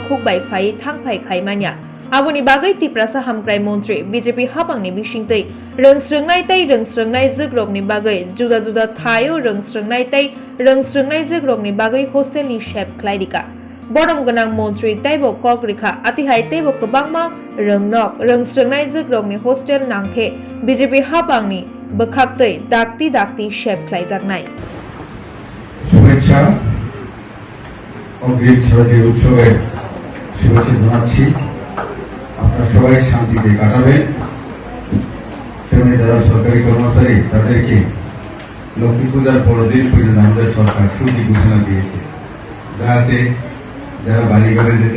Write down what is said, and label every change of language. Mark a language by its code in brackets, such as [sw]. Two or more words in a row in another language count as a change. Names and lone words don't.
[trp] hukbai phai thangphai khaimania Aboni bagai Tiprasa Hamkrai Montri BJP habangni bisingtei Rwjakkha bagai juda thayo Rwjakkha bagai hostel ni shep klaidika Bodom ganang Montri taibo kokrikha atihai taibo kwbangma rwngnok Rwjakkha hostel nangkhe BJP habangni bwkhaktei dakti shep klaijaknai [bn] শুভেচ্ছা অগ্রিম শারদীয় উৎসবের শুভেচ্ছা জানাচ্ছি আপনারা সবাই শান্তিতে কাটাবেন তেমনি যারা সরকারি কর্মচারী তাদেরকে লক্ষ্মী পূজার পরদিন পর্যন্ত আমাদের সরকার ছুটি ঘোষণা দিয়েছে যাতে যারা বাড়ি ঘরে যেতে